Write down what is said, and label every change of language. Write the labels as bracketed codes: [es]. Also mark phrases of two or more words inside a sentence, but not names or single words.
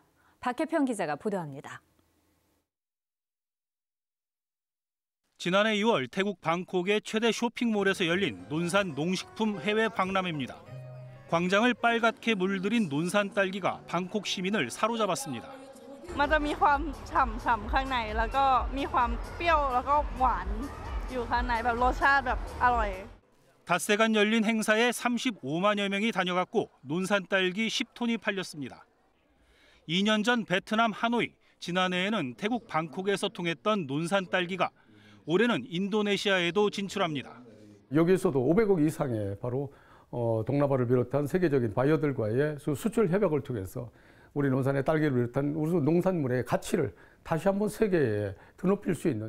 [ko] 박혜평 기자가 보도합니다. 지난해 2월 태국 방콕의 최대 쇼핑몰에서 열린 논산 농식품 해외 박람회입니다. 광장을 빨갛게 물들인 논산 딸기가 방콕 시민을 사로잡았습니다. [th] มันจะมีความฉ่ำๆข้างในแล้วก็มีความเปรี้ยวแล้วก็หวานอยู่ข้างในแบบรสชาติแบบอร่อย [ko] 닷새간 열린 행사에 35만여 명이 다녀갔고 논산 딸기 10톤이 팔렸습니다. 2년 전 베트남 하노이, 지난해에는 태국 방콕에서 통했던 논산 딸기가 올해는 인도네시아에도 진출합니다. 여기에서도 500억 이상의 바로 동남아를 비롯한 세계적인 바이어들과의 수출 협약을 통해서 우리 논산의 딸기를 비롯한 우리 농산물의 가치를 다시 한번 세계에 드높일 수 있는.